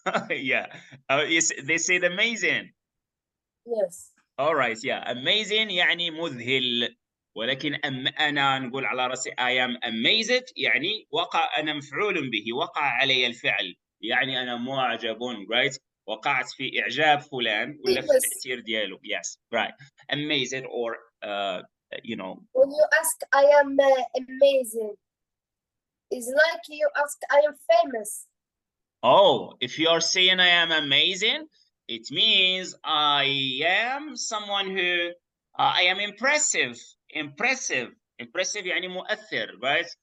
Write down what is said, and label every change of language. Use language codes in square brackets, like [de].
[en] Yeah, yes, they said amazing. Yes. All right, yeah, amazing [ar] يعني مذهل. ولكن أنا نقول على رأسي [en] I am amazed [ar] يعني وقع، أنا مفعول به، وقع علي الفعل، يعني أنا معجب, right? وقعت في إعجاب فلان ولا في التأثير ديالو. [en] Yes, right. Amazed or you know. When you ask I am amazing, it's like you ask I am famous. Oh, if you are saying I am amazing, it means I am someone who I am impressive. Impressive [ar] يعني مؤثر, [en] right?